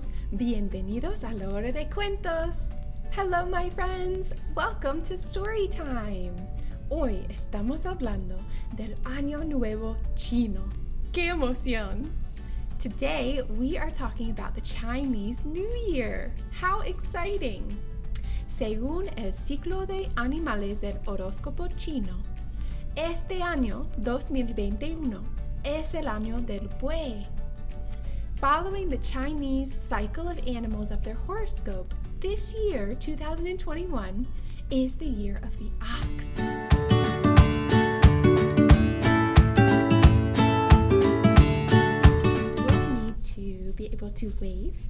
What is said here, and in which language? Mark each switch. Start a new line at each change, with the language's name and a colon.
Spanish: Bienvenidos a la hora de cuentos.
English: Hello my friends, welcome to story time.
Spanish: Hoy estamos hablando del Año Nuevo Chino. ¡Qué emoción!
English: Today we are talking about the Chinese New Year. How exciting!
Spanish: Según el ciclo de animales del horóscopo chino, este año 2021 es el año del buey.
English: Following the Chinese cycle of animals of their horoscope, this year, 2021, is the year of the ox. You'll need to be able to wave.